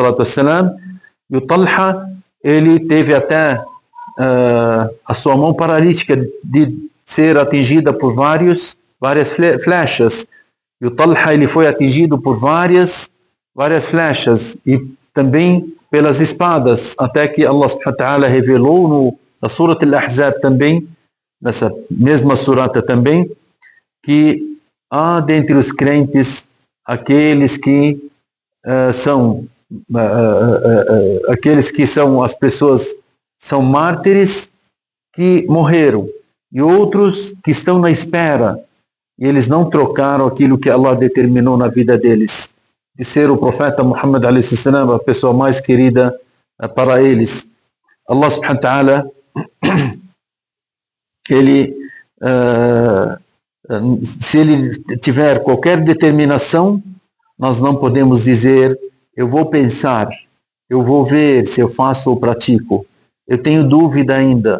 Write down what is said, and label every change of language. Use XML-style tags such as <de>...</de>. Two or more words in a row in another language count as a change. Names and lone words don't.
<pt>E o Talha, ele teve até a sua mão paralítica de ser atingida por várias flechas. E o Talha, ele foi atingido por várias flechas e também pelas espadas, até que Allah</pt> <ar>سبحانه وتعالى</ar> <pt>revelou na Surat al-Ahzab também, nessa mesma surata também, que há dentre os crentes aqueles que são as pessoas, são mártires que morreram, e outros que estão na espera, e eles não trocaram aquilo que Allah determinou na vida deles, de ser o profeta Muhammad a.s., a pessoa mais querida para eles.</pt> <ar>الله سبحانه وتعالى,</ar> <pt>ele, se ele tiver qualquer determinação, nós não podemos dizer: eu vou pensar, eu vou ver se eu faço ou pratico, eu tenho dúvida ainda.</pt>